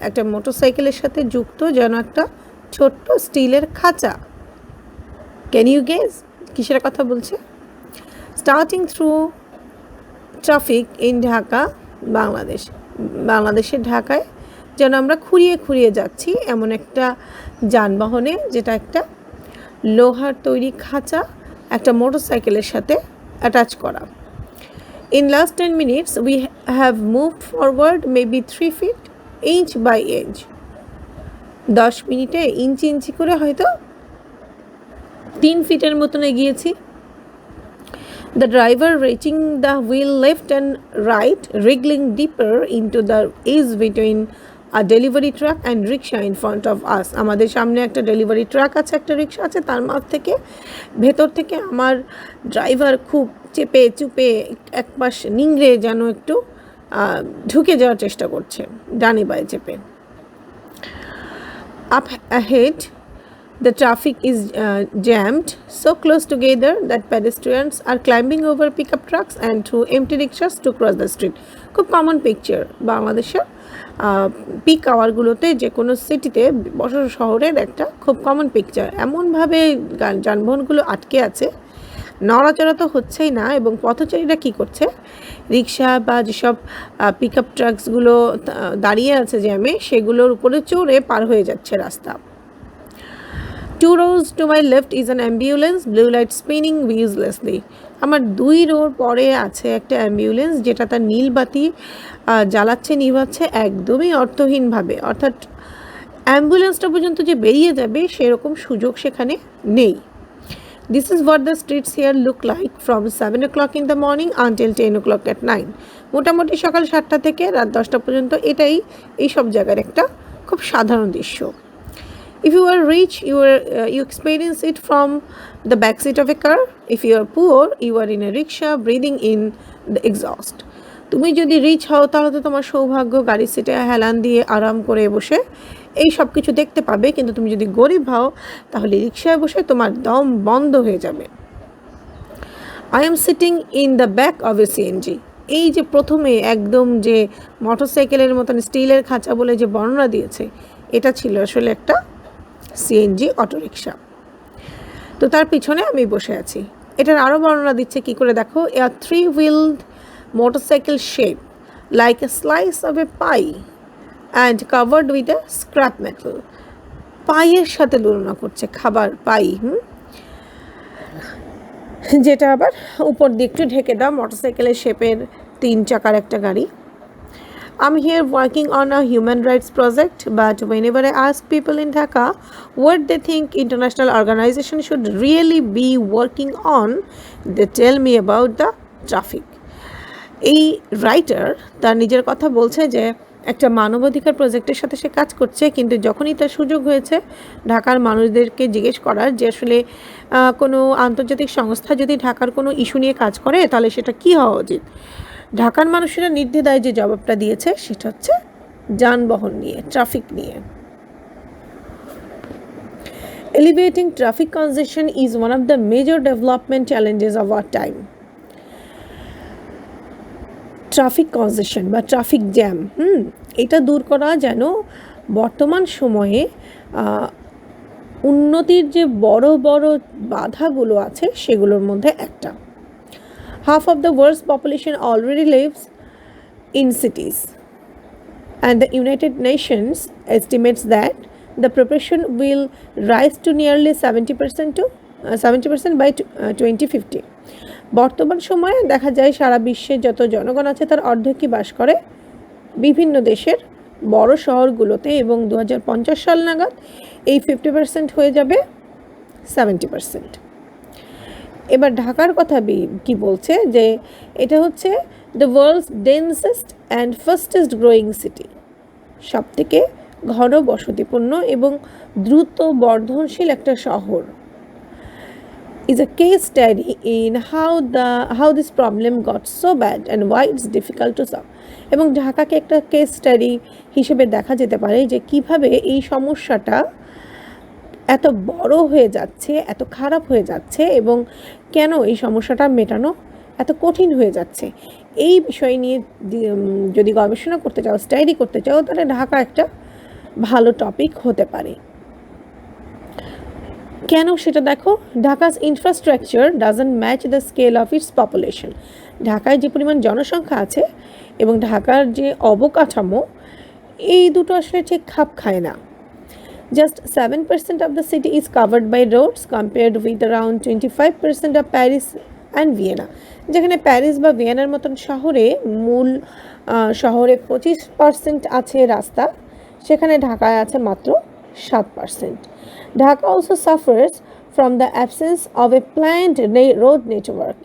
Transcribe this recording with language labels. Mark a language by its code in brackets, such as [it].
[bn] একটা মোটরসাইকেলের সাথে যুক্ত যেন একটা ছোট্ট স্টিলের খাঁচা. [en] Can you guess [bn] কিসের কথা বলছে? [en] Starting through traffic in Dhaka, Bangladesh. [bn] বাংলাদেশের ঢাকায় যেন আমরা খুঁড়িয়ে খুঁড়িয়ে যাচ্ছি এমন একটা যানবাহনে, যেটা একটা লোহার তৈরি খাঁচা একটা মোটরসাইকেলের সাথে অ্যাটাচ করা. [en] In last 10 minutes we have moved forward maybe 3 feet inch by inch. [bn] 10 মিনিটে ইঞ্চি ইঞ্চি করে হয়তো 3 ফিটের মতন এগিয়েছি. [en] The driver reaching the wheel left and right, wriggling deeper into the ease between a delivery truck and rickshaw in front of us. [bn] আমাদের সামনে একটা delivery truck আছে, একটা রিক্সা আছে, তার মাঝ থেকে ভেতর থেকে আমার ড্রাইভার খুব চেপে চুপে এক পাশ নিংড়ে যেন একটু ঢুকে যাওয়ার চেষ্টা করছে ডানে বায়ে চেপে. [en] Up ahead, the traffic is jammed so close together that pedestrians are climbing over pickup trucks and through empty rickshaws to cross the street. [bn] খুব কমন পিকচার বাংলাদেশের পিক আওয়ারগুলোতে যে কোনো সিটিতে বড় শহরের একটা খুব কমন পিকচার. এমনভাবে যানবাহনগুলো আটকে আছে, নড়াচড়া তো হচ্ছেই না, এবং পথচারীরা কী করছে, রিক্সা বা যেসব পিকআপ ট্রাকসগুলো দাঁড়িয়ে আছে জ্যামে, সেগুলোর উপরে চড়ে পার হয়ে যাচ্ছে রাস্তা. [en] 2 rows to my left is an ambulance, blue light spinning uselessly. [bn] আমার 2 রোর পরে আছে একটা অ্যাম্বুলেন্স, যেটা তার নীল বাতি জ্বালাচ্ছে নিভাচ্ছে একদমই অর্থহীনভাবে. অর্থাৎ অ্যাম্বুলেন্সটা পর্যন্ত যে বেরিয়ে যাবে সেরকম সুযোগ সেখানে নেই. [en] This is what the streets here look like from 7 o'clock in the morning until 10 o'clock at night. [bn] মোটামুটি সকাল 7টা থেকে রাত 10টা পর্যন্ত এটাই এই সব জায়গার একটা খুব সাধারণ দৃশ্য. [en] If you are rich, you experience it from the backseat of a car. If you are poor, you are in a rickshaw breathing in the exhaust. [bn] তুমি যদি রিচ হও তাহলে তো তোমার সৌভাগ্য, গাড়ির সিটে হেলান দিয়ে আরাম করে বসে এই সব কিছু দেখতে পাবে, কিন্তু তুমি যদি গরিব হও তাহলে রিক্সায় বসে তোমার দম বন্ধ হয়ে যাবে। [en] I am sitting in the back of a CNG. [bn] এই যে প্রথমে একদম যে মোটরসাইকেলের মতন স্টিলের খাঁচা বলে যে বর্ণনা দিয়েছে, এটা ছিল আসলে একটা সিএনজি অটোরিকশা। তো তার পিছনে আমি বসে আছি। এটার আরও বর্ণনা দিচ্ছে কি করে দেখো, [en] A three wheeled motorcycle shape like a slice of a pie and covered with a scrap metal. [bn] পাইয়ের সাথে তুলনা করছে, খাবার পাই, যেটা আবার উপর দিয়ে একটু ঢেকে দাও, মোটরসাইকেলের শেপের 3 চাকার একটা গাড়ি। [en] I'm here working on a human rights project, but whenever I ask people in Dhaka what they think international organization should really be working on, they tell me about the traffic. [bn] এই writer তার নিজের কথা বলছে যে একটা মানবাধিকার প্রজেক্টের সাথে সে কাজ করছে, কিন্তু যখনই তার সুযোগ হয়েছে ঢাকার মানুষদেরকে জিজ্ঞেস করার যে আসলে কোনো আন্তর্জাতিক সংস্থা যদি ঢাকার কোনো ইস্যু নিয়ে কাজ করে তাহলে সেটা কী হওয়া উচিত, ঢাকার মানুষেরা নির্দ্বিধায় যে জবাবটা দিয়েছে সেটা হচ্ছে যানবাহন নিয়ে, ট্রাফিক নিয়ে। [en] Alleviating traffic congestion is one of the major development challenges of our time. [bn] Traffic কনজেশন বা ট্রাফিক জ্যাম, এটা দূর করা যেন বর্তমান সময়ে উন্নতির যে বড় বড় বাধাগুলো আছে সেগুলোর মধ্যে একটা। [en] Half of the world's population already lives in cities, and the United Nations estimates that the proportion will rise to nearly 70% by 2050. [bn] বর্তমান সময়ে দেখা যায় সারা বিশ্বে যত জনগণ আছে তার অর্ধেকই বাস করে বিভিন্ন দেশের বড় শহরগুলোতে, এবং 2050 সাল নাগাদ এই 50% হয়ে যাবে 70%। এবার ঢাকার কথা কি বলছে যে এটা হচ্ছে [en] the world's densest and fastest growing city, [bn] সবথেকে ঘন বসতিপূর্ণ এবং দ্রুত বর্ধনশীল একটা শহর। [en] is a case study in how this problem got so bad and why it's difficult to solve. [bn] এবং ঢাকাকে একটা কেস স্টাডি হিসেবে দেখা যেতে পারে যে কিভাবে এই সমস্যাটা এত বড় হয়ে যাচ্ছে, এত খারাপ হয়ে যাচ্ছে, এবং কেন এই সমস্যাটা মেটানো এত কঠিন হয়ে যাচ্ছে। এই বিষয় নিয়ে যদি গবেষণা করতে চাও, স্টাডি করতে চাও, তাহলে ঢাকা একটা ভালো টপিক হতে পারে। কেন সেটা দেখো, [en] Dhaka's infrastructure doesn't match the scale of its population. [bn] ঢাকায় যে পরিমাণ জনসংখ্যা আছে এবং ঢাকার যে অবকাঠামো, এই দুটো আসলে ঠিক খাপ খায় না। [en] Just 7% of the city is covered by roads compared with around 25% of Paris and Vienna. [bn] যেখানে প্যারিস বা ভিয়েনার মতন শহরে মূল শহরে 25% আছে রাস্তা, সেখানে ঢাকায় আছে মাত্র 7%. [en] Dhaka also suffers from the absence of a planned road network.